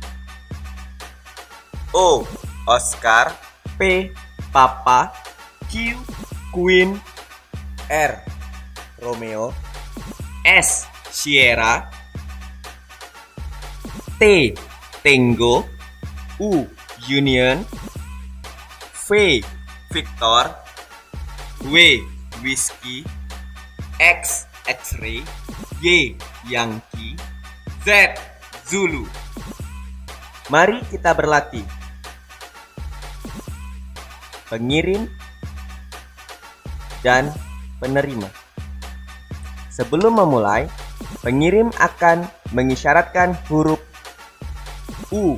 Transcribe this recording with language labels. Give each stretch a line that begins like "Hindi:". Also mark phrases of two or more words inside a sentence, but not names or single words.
English: O, Oscar, P, Papa, Q, Queen, R, Romeo, S, Sierra, T, Tango, U. Union, V. Victor, W. Whiskey, X. X-ray, Y. Yankee, Z. Zulu.
Indonesian: Mari kita berlatih. Pengirim dan penerima. Sebelum memulai, pengirim akan mengisyaratkan huruf U.